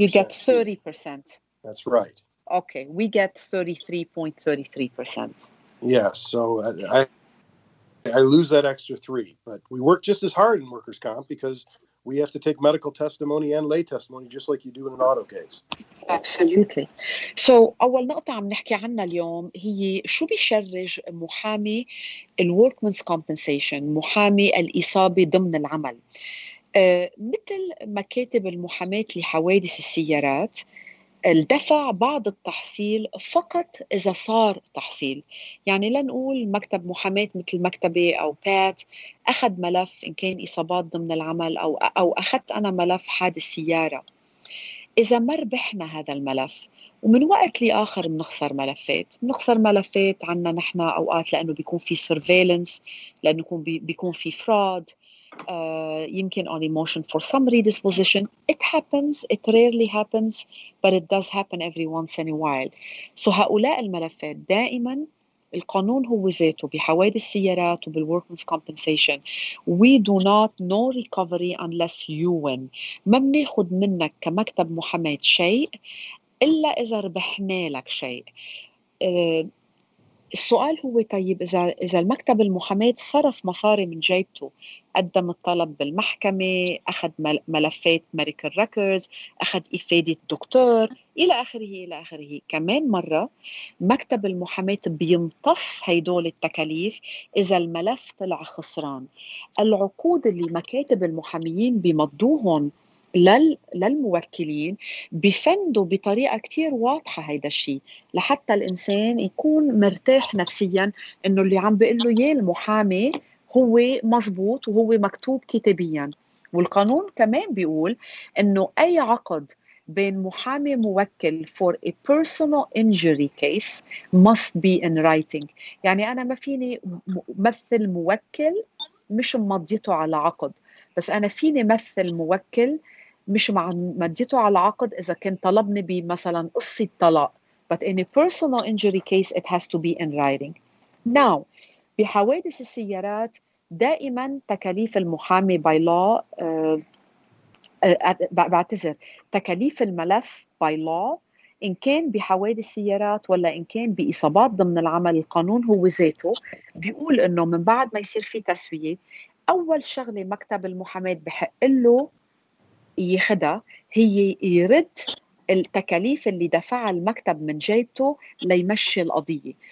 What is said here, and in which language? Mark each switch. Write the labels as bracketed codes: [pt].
[en] You get 30%. That's right. Okay, we get 33.33%. Yes. So I lose that extra 3, but we work just as hard in workers' comp because we have to take medical testimony and lay testimony just like you do in an auto case. Absolutely. [ar] So أول نقطة عم نحكي عنها اليوم هي شو بيشرج محامي الوركمنز كومبنسيشن، محامي الإصابة ضمن العمل. مثل مكاتب المحاماة لحوادث السيارات، الدفع بعض التحصيل فقط إذا صار تحصيل. يعني لنقول مكتب محاماة مثل مكتبي أو بات أخذ ملف إن كان إصابات ضمن العمل أو أخذت أنا ملف حادث سيارة، إذا ما ربحنا هذا الملف ومن وقت لآخر بنخسر ملفات عنا نحن أوقات لأنه بيكون في surveillance، لأنه بيكون في fraud، يمكن [en] on emotion for some redisposition. It happens, it rarely happens, but it does happen every once in a while. [ar] So هؤلاء الملفات دائما القانون هو ذاته بحوادث السيارات وبالworkman's compensation [en] we do not no recovery unless you win. [ar] ما بناخد منك كمكتب محاماة شيء إلا إذا ربحنا لك شيء. السؤال هو طيب إذا المكتب المحاماة صرف مصاري من جيبته، قدم الطلب بالمحكمة، أخذ ملفات [en] medical records، [ar] أخذ إفادة دكتور إلى آخره. كمان مرة مكتب المحاماة بيمتص هيدول التكاليف إذا الملف طلع خسران. العقود اللي مكاتب المحاميين بيمضوهم للموكلين بفندوا بطريقة كتير واضحة هيدا الشيء لحتى الإنسان يكون مرتاح نفسياً إنه اللي عم بيقول له إياه المحامي هو مزبوط وهو مكتوب كتابياً. والقانون كمان بيقول إنه أي عقد بين محامي موكل [en] for a personal injury case must be in writing. [ar] يعني أنا ما فيني مثل موكل مش مضيته على عقد، بس أنا فيني مثل موكل مش مديته على عقد إذا كان طلبني بمثلا قصة طلاق. [en] But in a personal injury case it has to be in writing. [ar] Now بحوادث السيارات دائما تكاليف المحامي [en] by law [ar] بعتذر تكاليف الملف by law إن كان بحوادث سيارات ولا إن كان بإصابات ضمن العمل، القانون هو ذاته بيقول إنه من بعد ما يصير في تسوية أول شغلة مكتب المحاماة بحق له ياخدها هي يرد التكاليف اللي دفعها المكتب من جيبته ليمشي القضية.